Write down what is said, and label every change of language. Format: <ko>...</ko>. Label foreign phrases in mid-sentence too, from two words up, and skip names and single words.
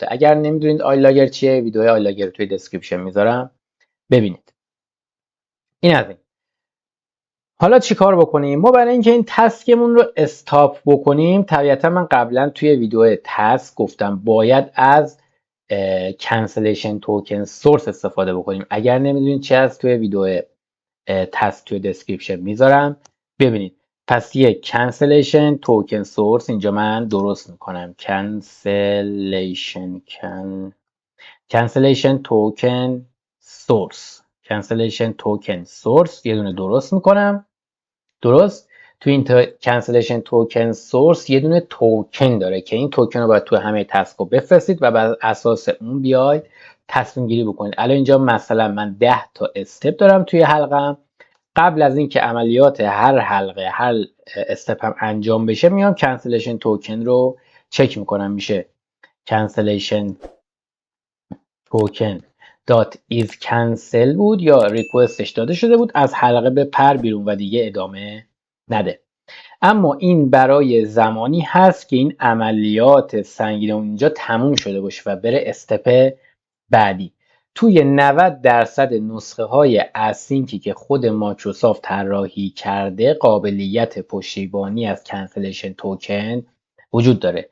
<fa>اگر نمیدونید آیلاگر چیه، ویدیو آیلاگر رو توی دسکریپشن میذارم ببینید. این از این. حالا چی کار بکنیم؟ ما برای اینکه این تسکمون رو استاپ بکنیم، طبیعتا من قبلا توی ویدیو تسک گفتم باید از</fa> <en>cancellation token source</en> <fa>استفاده بکنیم. اگر نمیدونید چه هست توی ویدیو تسک توی دسکریپشن میذارم ببینید. پس یک</fa> <en>cancellation token source</en> <fa>اینجا من درست میکنم.</fa> <en>cancellation token source</en> <fa>یه دونه درست میکنم. درست. تو این</fa> <en>cancellation token source</en> <fa>یه دونه توکن داره که این توکن رو باید تو همه تسک رو بفرستید و بر اساس اون بیاید تصمیم گیری بکنید. الان اینجا مثلا من 10 تا استپ دارم توی حلقم. قبل از اینکه عملیات هر حلقه هر استپ هم انجام بشه میام</fa> <en>cancellation token</en> <fa>رو چک میکنم. میشه</fa> <en>cancellation token is cancel</en> <fa>بود یا ریکوستش داده شده بود، از حلقه به پر بیرون و دیگه ادامه نده. اما این برای زمانی هست که این عملیات سنگین اونجا تموم شده باشه و بره استپ بعدی. توی 90% نسخه های اسینکی که خود مایکروسافت طراحی کرده قابلیت پشتیبانی از</fa> <en>cancellation token</en> <fa>وجود داره.</fa>